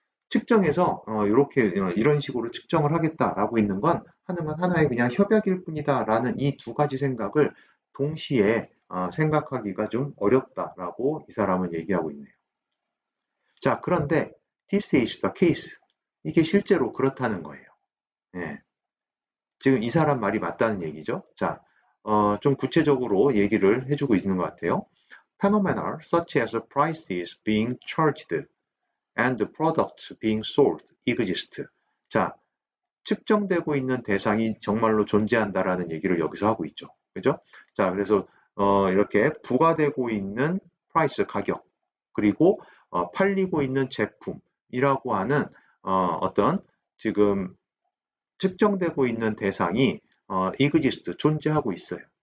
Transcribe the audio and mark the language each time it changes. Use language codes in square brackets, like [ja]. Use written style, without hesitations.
[ko] 측정해서 이렇게 이런 식으로 측정을 하겠다라고 있는 건 하는 건 하나의 그냥 협약일 뿐이다라는 이 두 가지 생각을 동시에 생각하기가 좀 어렵다라고 이 사람은 얘기하고 있네요. [en] 자, [ko] 그런데 [en] this is the case. [ko] 이게 실제로 그렇다는 거예요. 예. 지금 이 사람 말이 맞다는 얘기죠. 자, 좀 구체적으로 얘기를 해주고 있는 것 같아요. [en] Phenomena such as prices being charged and products being sold exist. [ko] 자, 측정되고 있는 대상이 정말로 존재한다라는 얘기를 여기서 하고 있죠. 그죠? 자, 그래서 이렇게 부과되고 있는 프라이스 가격 그리고 팔리고 있는 제품이라고 하는 어떤 지금 측정되고 있는 대상이 exist 존재하고 있어요.